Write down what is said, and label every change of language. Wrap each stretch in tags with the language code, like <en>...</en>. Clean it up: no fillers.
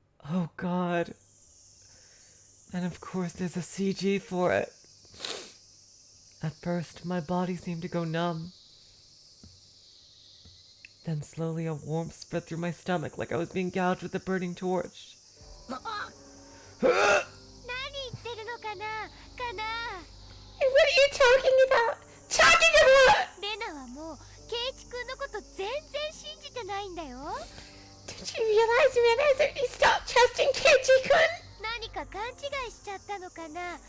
<en>Oh god. And of course there's a CG for it. At first, my body seemed to go numb. Then slowly a warmth spread through my stomach like I was being gouged with a burning torch.</en> <ja>何言ってるのかな、かな。</ja> <en>What are you talking about? Talking about?</en> <ja>レナはもうケイチ君のこと全然信じてないんだよ。</ja> <en>Did you realize Rena has already stopped trusting Keiichi-kun?</en> <ja>何か勘違いしちゃったのかな、かな。</ja>